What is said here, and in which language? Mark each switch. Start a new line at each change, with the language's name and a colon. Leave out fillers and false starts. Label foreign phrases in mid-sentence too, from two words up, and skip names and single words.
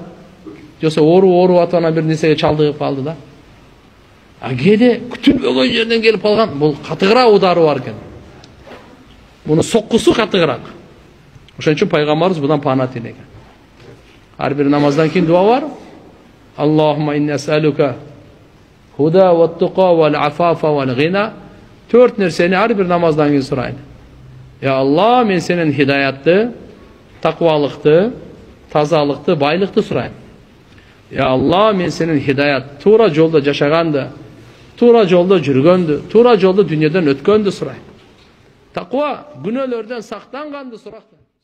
Kyrgyz: Жоксо ору атана бир нерсеге чалдыгып калды да. Кээде күтүлбөгөн жерден келип калган, бул катыгыраак удары бар экен. Мунун соккусу катыгыраак. Ошон үчүн пайгамбарыбыз будан пана тилеген. Ар бир намаздан кийин дуа бар.
Arabic: اللهم إني أسألك الهدى والتقى والعفاف والغنى.
Kyrgyz: 4 нерсени ар бир намаздан кийин сурайм. Ya Allah, мен сенен хидаятты, takvalыкты, тазалыкты, байлыкты сурайм. Ya Allah, мен сенен хидаят, тура жолдо жашаганды, тура жолдо жүргөндү, тура жолдо дүйнөдөн өткөндү сурайм. Таква, күнөөлөрдөн сактанганды сурайм.